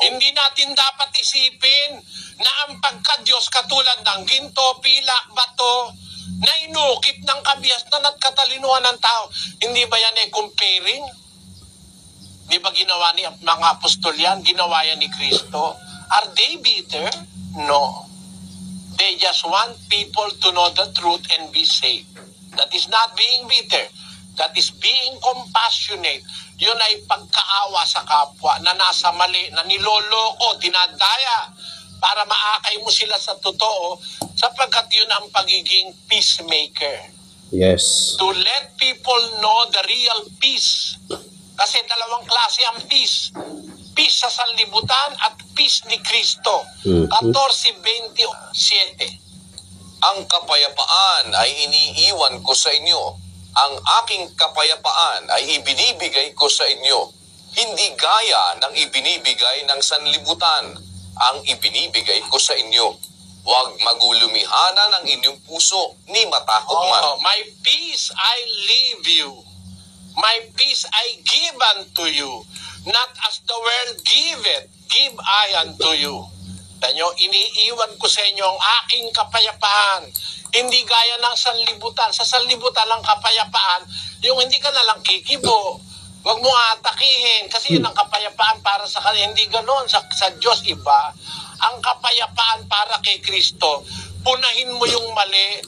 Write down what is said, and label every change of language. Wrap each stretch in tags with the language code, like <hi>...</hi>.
<tl>Hindi natin dapat isipin na ang pagka-Diyos katulad ng ginto, pilak, bato, na inukit ng kabihasnan at katalinuhan ng tao. Hindi ba yan comparing? Di ba ginawa ni mga apostol yan? Ginawa yan ni Kristo?</tl> <en>Are they bitter? No. They just want people to know the truth and be saved. That is not being bitter. That is being compassionate.</en> <tl>Yun ay pagkaawa sa kapwa na nasa mali, na niloloko, dinadaya para maakay mo sila sa totoo sapagkat yun ang pagiging peacemaker.</tl> <en>Yes. To let people know the real peace.</en> <tl>Kasi dalawang klase ang peace. Peace sa sanlibutan at peace ni Kristo. 14:27. Ang kapayapaan ay iniiwan ko sa inyo. Ang aking kapayapaan ay ibinibigay ko sa inyo. Hindi gaya ng ibinibigay ng sanlibutan. Ang ibinibigay ko sa inyo. Huwag magulumihanan ang inyong puso ni matakot man.</tl> <en>My peace I leave you. My peace I give unto you. Not as the world giveth, give I unto you.</en> <tl>Tanyo, iniiwan ko sa inyo ang aking kapayapaan. Hindi gaya ng sanlibutan. Sa sanlibutan ang kapayapaan, yung hindi ka nalang kikibo. Huwag mo atakihin kasi yun ang kapayapaan para sa kanila. Hindi ganon. Sa Diyos iba. Ang kapayapaan para kay Kristo, punahin mo yung mali,</tl>